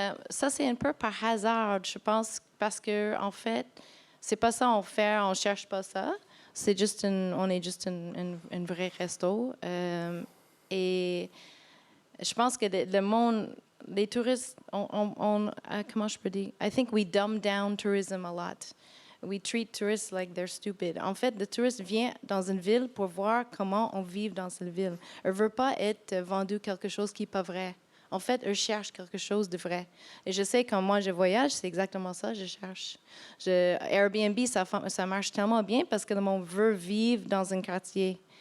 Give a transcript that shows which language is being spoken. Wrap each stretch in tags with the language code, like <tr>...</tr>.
<fr>Ça, c'est un peu par hasard, je pense, parce que en fait, c'est pas ça on fait, on cherche pas ça. C'est juste on est juste une vraie resto. Et je pense que le monde, les touristes, comment je peux dire?</fr> <en>I think we dumb down tourism a lot. We treat tourists like they're stupid.</en> <fr>En fait, le touriste vient dans une ville pour voir comment on vit dans cette ville. Elle ne veut pas être vendu quelque chose qui n'est pas vrai. En fait, elle cherche quelque chose de vrai. Et je sais, quand moi, je voyage, c'est exactement ça, je cherche. Airbnb, ça marche tellement bien parce que le monde veut vivre dans un quartier.</fr>